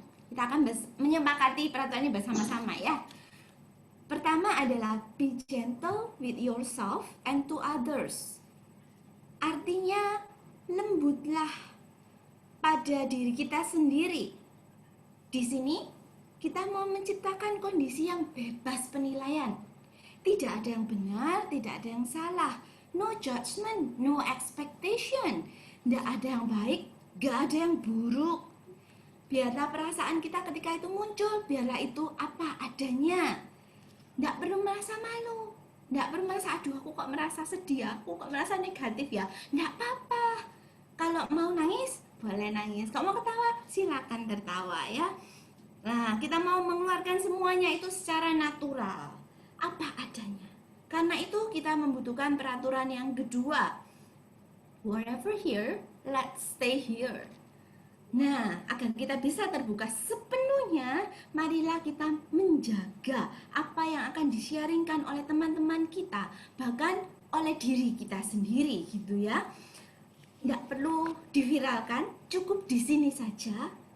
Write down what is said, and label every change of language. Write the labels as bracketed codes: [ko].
[id] Kita akan menyepakati peraturannya bersama-sama ya. Pertama adalah [en] be gentle with yourself and to others. [id] Artinya lembutlah pada diri kita sendiri. Di sini kita mau menciptakan kondisi yang bebas penilaian. Tidak ada yang benar, tidak ada yang salah. [en] No judgment, no expectation. [id] Tidak ada yang baik, gak ada yang buruk. Biarlah perasaan kita ketika itu muncul, biarlah itu apa adanya. Tidak perlu merasa malu, tidak perlu merasa aduh aku kok merasa sedih, aku kok merasa negatif ya. Tidak apa-apa. Kalau mau nangis, boleh nangis. Kalau mau ketawa, silakan tertawa ya. Nah, kita mau mengeluarkan semuanya itu secara natural, apa adanya. Karena itu kita membutuhkan peraturan yang kedua. [en] Wherever here, let's stay here. [id] Nah, agar kita bisa terbuka sepenuhnya, marilah kita menjaga apa yang akan di-sharingkan oleh teman-teman kita, bahkan oleh diri kita sendiri gitu ya. Nggak perlu diviralkan, cukup di sini saja.